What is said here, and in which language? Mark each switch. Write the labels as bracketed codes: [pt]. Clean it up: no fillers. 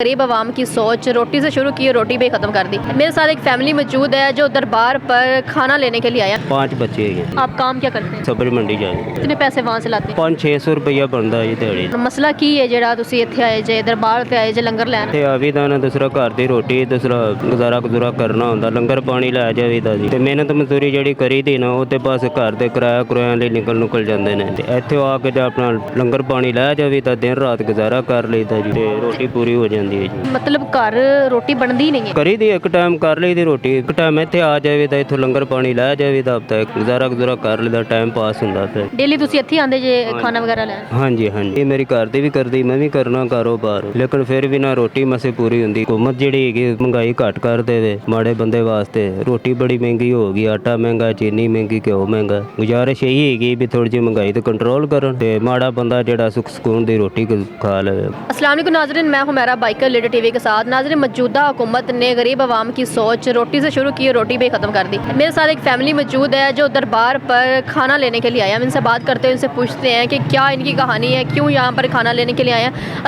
[hi] गरीब आवाम की सोच रोटी से शुरू की, रोटी पे ख़त्म कर दी। मेरे साथ एक फैमिली मौजूद है जो दरबार पर खाना लेने के लिए आया। 5 बच्चे है। आप काम क्या करते हैं? सब्जी मंडी जाए कितने पैसे वहाँ से लाते हैं? 500-600 रुपया बनता है दिहाड़ी। [pa] मसला की है ਜਿਹੜਾ ਤੁਸੀਂ ਇੱਥੇ ਆਏ ਜੇ ਦਰਬਾਰ ਤੇ ਆਏ ਜੇ ਲੰਗਰ ਲੈਣ? ਤੇ ਆਵੀਦਾ ਨਾ ਦੂਸਰਾ ਘਰ ਦੀ ਰੋਟੀ ਦੂਸਰਾ ਗੁਜ਼ਾਰਾ ਕਰਨਾ ਹੁੰਦਾ, ਲੰਗਰ ਪਾਣੀ ਲੈ ਜਾਵੀਦਾ ਜੀ। ਤੇ ਮਿਹਨਤ ਮਜ਼ਦੂਰੀ ਜਿਹੜੀ ਕਰੀਦੀ ਨਾ ਉਹ ਤੇ ਬਸ ਘਰ ਦੇ ਕਿਰਾਇਆਂ ਲਈ ਨਿਕਲ ਜਾਂਦੇ ਨੇ। ਤੇ ਇੱਥੇ ਆ ਕੇ ਜੇ ਆਪਣਾ ਲੰਗਰ ਪਾਣੀ ਲੈ ਜਾਵੀ ਤਾਂ ਦਿਨ ਰਾਤ ਗੁਜ਼ਾਰਾ ਕਰ ਲਈਦਾ ਜੀ, ਤੇ ਰੋਟੀ ਪੂਰੀ ਹੋ ਜਾਂਦੀ ਹੈ ਜੀ। ਮਤਲਬ ਘਰ ਰੋਟੀ ਬਣਦੀ ਨਹੀਂ ਹੈ? ਕਰੀਦੀ ਇੱਕ ਟਾਈਮ ਕਰ ਲਈਦੀ ਰੋਟੀ, ਇੱਕ ਟਾਈਮ ਇੱਥੇ ਆ ਜਾਵੇ ਤਾਂ ਇੱਥੋਂ ਲੰਗਰ ਪਾਣੀ ਲੈ ਜਾਵੇ ਤਾਂ ਹਫ਼ਤਾ ਗੁਜ਼ਾਰਾ ਕਰ ਲਈਦਾ, ਟਾਈਮ ਪਾਸ ਹੁੰਦਾ। ਫਿਰ ਡੇਲੀ ਤੁਸੀਂ ਇੱਥੇ ਆਉਂਦੇ ਜੇ ਖਾਣਾ ਵਗੈਰਾ ਲੈਣ? ਹਾਂਜੀ ਹਾਂਜੀ, ਮੇਰੀ ਘਰ ਦੀ ਵੀ ਕਰਦੀ, ਮੈਂ ਵੀ ਕਰਨਾ ਕਾਰੋਬਾਰ, ਲੇਕਿਨ ਫਿਰ ਵੀ ਨਾ ਰੋਟੀ ਮਸੇ ਪੂਰੀ ਹੁੰਦੀ। ਹੁਕੂਮਤ ਜਿਹੜੀ ਹੈਗੀ ਮਹਿੰਗਾਈ ਘੱਟ ਕਰ ਦੇਵੇ ਮਾੜੇ ਬੰਦੇ ਵਾਸਤੇ। ਰੋਟੀ ਬੜੀ ਮਹਿੰਗੀ ਹੋ ਗਈ, ਆਟਾ ਮਹਿੰਗਾ, ਚੀਨੀ ਮਹਿੰਗੀ, ਘਿਓ ਮਹਿੰਗਾ। ਗੁਜ਼ਾਰਿਸ਼ ਇਹੀ ਹੈਗੀ ਵੀ ਥੋੜੀ ਜਿਹੀ ਮਹਿੰਗਾਈ ਤੇ ਕੰਟਰੋਲ ਕਰਨ ਤੇ ਮਾੜਾ ਬੰਦਾ ਜਿਹੜਾ ਸੁੱਖ ਸਕੂਨ ਦੀ रोटी खा ले। [hi] अस्सलाम वालेकुम नाज़रीन, मैं हुमैरा बाइकर लीडर टीवी के साथ। नाज़रीन, मौजूदा हुकूमत ने गरीब आवाम की सोच रोटी से शुरू की, रोटी पे ख़त्म कर दी। मेरे साथ एक फैमिली मौजूद है जो दरबार पर खाना लेने के लिए आया। हम इनसे बात करते हैं, इनसे पूछते हैं कि क्या इनकी कहानी है, क्यों यहाँ पर खाना लेने के लिए आए हैं।